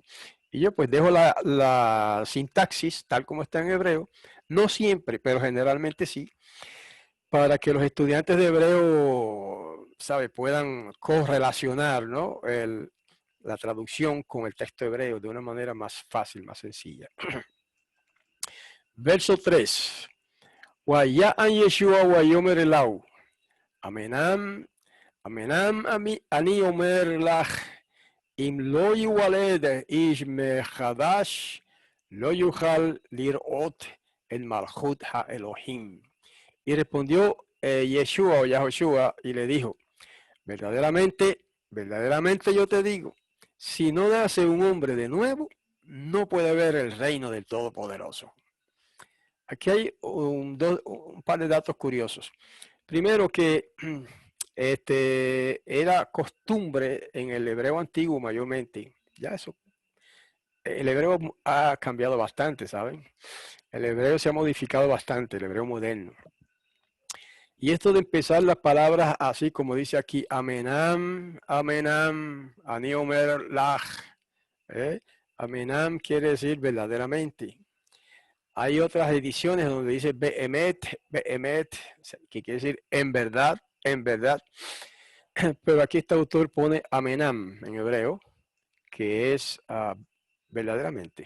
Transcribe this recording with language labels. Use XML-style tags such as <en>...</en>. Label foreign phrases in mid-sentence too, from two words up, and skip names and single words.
<es>Y yo pues dejo la sintaxis tal como está en hebreo, no siempre, pero generalmente sí, para que los estudiantes de hebreo, ¿sabe?, puedan correlacionar, ¿no?, la traducción con el texto hebreo de una manera más fácil, más sencilla. Verso 3.</es> <he>ויען ישוע ויאמר אליו. אמנם אני אומר לך, אם לא יולד איש מחדש, לא יוכל לראות אל מלכות האלוהים.</he> <es>Y respondió Yeshua o Yahoshua y le dijo, verdaderamente, verdaderamente yo te digo, si no nace un hombre de nuevo, no puede ver el reino del Todopoderoso. Aquí hay un par de datos curiosos. Primero que era costumbre en el hebreo antiguo mayormente. Ya eso, el hebreo ha cambiado bastante, ¿saben? El hebreo se ha modificado bastante, el hebreo moderno. Y esto de empezar las palabras así como dice aquí,</es> <he>אמנם, אמנם, אני אומר לך.</he> <es>Amenam quiere decir verdaderamente. Hay otras ediciones donde dice</es> <he>באמת, באמת,</he> <es>que quiere decir en verdad, en verdad. Pero aquí este autor pone amenam en hebreo, que es verdaderamente.</es>